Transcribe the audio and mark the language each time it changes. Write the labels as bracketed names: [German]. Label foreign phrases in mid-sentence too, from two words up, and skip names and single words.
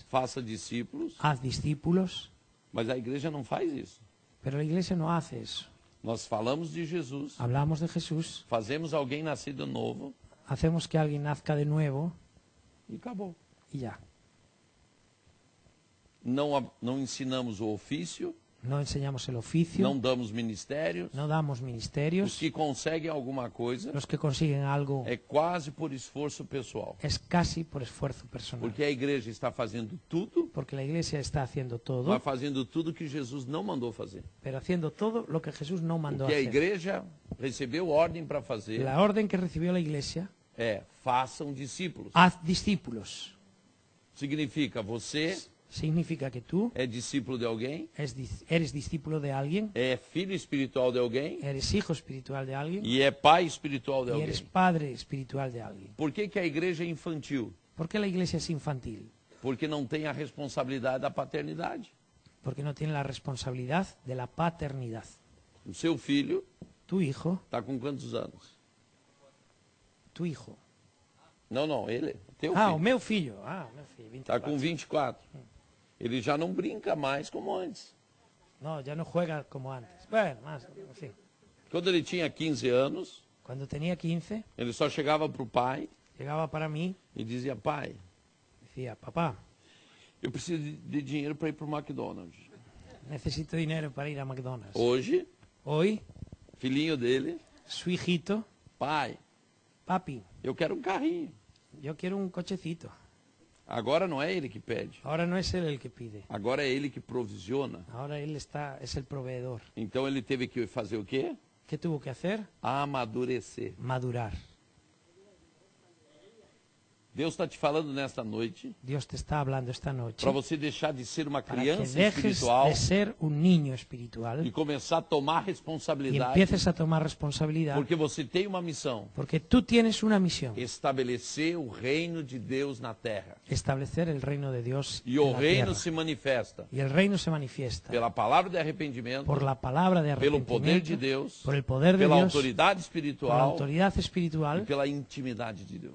[Portuguese] faça discípulos, [Spanish] haz discípulos, [Portuguese] mas a igreja não faz isso. [Spanish] pero la iglesia no hace eso. [Portuguese] Nós falamos de Jesus, [Spanish] Hablamos de Jesús, [Portuguese] fazemos alguém nascido novo [Spanish] hacemos que alguien nazca de nuevo [Portuguese] e acabou. [Spanish] y ya. [Portuguese] Não ensinamos o ofício, [Spanish] No enseñamos el oficio, [Portuguese] não damos ministérios. [Spanish] no damos [Portuguese] Os [Spanish] ministerios. [Portuguese] que conseguem alguma coisa [Spanish] Los que consiguen algo [Portuguese] é quase por esforço pessoal. [Spanish] es casi por esfuerzo personal. [Portuguese] Porque a igreja está fazendo tudo, [Spanish] Porque la iglesia está haciendo todo, [Portuguese] vai fazendo tudo que Jesus não mandou fazer. [Spanish] pero haciendo todo lo que Jesús no mandó [Portuguese] O que a [Spanish] hacer. [Portuguese] igreja recebeu ordem para fazer [Spanish] La orden que recibió la iglesia, [Portuguese] é façam discípulos. [Spanish] haz discípulos. [Portuguese] Significa você [Spanish] Significa que tú [Portuguese] é discípulo de alguém, [Spanish] eres discípulo de alguien, [Portuguese] é filho espiritual de alguém [Spanish] eres hijo espiritual de alguien [Portuguese] e é pai espiritual de [Spanish] y eres [Portuguese] alguém. [Spanish] padre espiritual de alguien. [Portuguese] Por que que a igreja é infantil? [Spanish] ¿Por qué la iglesia es infantil? [Portuguese] Porque não tem a responsabilidade da paternidade. [Spanish] Porque no tiene la responsabilidad de la paternidad. [Portuguese] O seu filho [Spanish] Tu hijo, [Portuguese] está com quantos anos? [Spanish] tu hijo. [Portuguese] Não, ele, teu Ah, o filho. meu filho. Ah, o meu filho, Está 24. com 24. Ele já não brinca mais como antes. [Spanish] No, ya no juega como antes. Bueno, más, en fin. [Portuguese] Quando ele tinha 15 anos, [Spanish] Cuando tenía 15, [Portuguese] ele só chegava para o pai [Spanish] llegaba para mí, [Portuguese] e dizia: pai, [Spanish] decía, papá, [Portuguese] eu preciso de dinheiro para ir para o McDonald's. [Spanish] necesito dinero para ir a McDonald's. [Portuguese] Hoje, [Spanish] Hoy, [Portuguese] filhinho dele, [Spanish] su hijito, [Portuguese] pai, [Spanish] papi, [Portuguese] eu quero um carrinho. [Spanish] yo quiero un cochecito. [Portuguese] Agora não é ele que pede, [Spanish] Ahora no es él el que pide, [Portuguese] agora é ele que provisiona. [Spanish] ahora él es el proveedor. [Portuguese] Então ele teve que fazer o quê? [Spanish] ¿Qué tuvo que hacer? [Portuguese] Amadurecer. [Spanish] Madurar. [Portuguese] Deus está te falando nesta noite [Spanish] Dios te está hablando esta noche [Portuguese] para você deixar de ser uma [Spanish] para que [Portuguese] criança [Spanish] dejes [Portuguese] espiritual [Spanish] de ser un niño [Portuguese] e [Spanish] espiritual [Portuguese] começar a tomar [Spanish] y [Portuguese] responsabilidade, [Spanish] empieces a tomar responsabilidad, [Portuguese] porque você tem uma missão: [Spanish] porque tú tienes una misión, [Portuguese] estabelecer o reino de Deus na terra. [Spanish] establecer el reino de Dios [Portuguese] E [Spanish] en [Portuguese] o [Spanish] la [Portuguese] reino [Spanish] tierra. [Portuguese] se manifesta [Spanish] Y el reino se manifiesta [Portuguese] pela palavra de arrependimento, [Spanish] por la palabra de [Portuguese] pelo poder [Spanish] arrepentimiento, [Portuguese] de Deus, [Spanish] por el poder de [Portuguese] pela [Spanish] Dios, [Portuguese] autoridade [Spanish] por la [Portuguese] espiritual [Spanish] autoridad [Portuguese] e [Spanish] espiritual [Portuguese] pela intimidade de Deus.